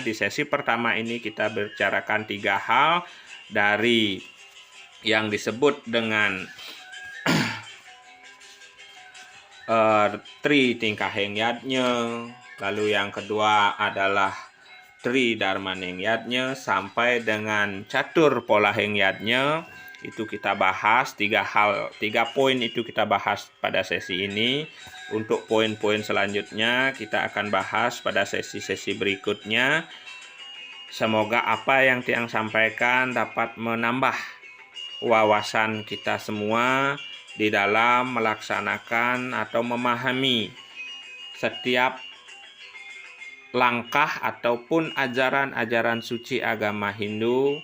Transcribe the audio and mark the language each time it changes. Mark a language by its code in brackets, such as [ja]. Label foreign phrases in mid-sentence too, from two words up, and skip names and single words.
[id] Di sesi pertama ini kita bicarakan 3 hal dari yang disebut dengan Tri Tingkahing yadnya. Lalu yang kedua adalah Tri Darmaning yadnya sampai dengan Catur polahing yadnya. Itu kita bahas 3 poin itu kita bahas pada sesi ini. Untuk poin-poin selanjutnya kita akan bahas pada sesi-sesi berikutnya. Semoga apa yang Tiang sampaikan dapat menambah wawasan kita semua di dalam melaksanakan atau memahami setiap langkah ataupun ajaran-ajaran suci agama Hindu.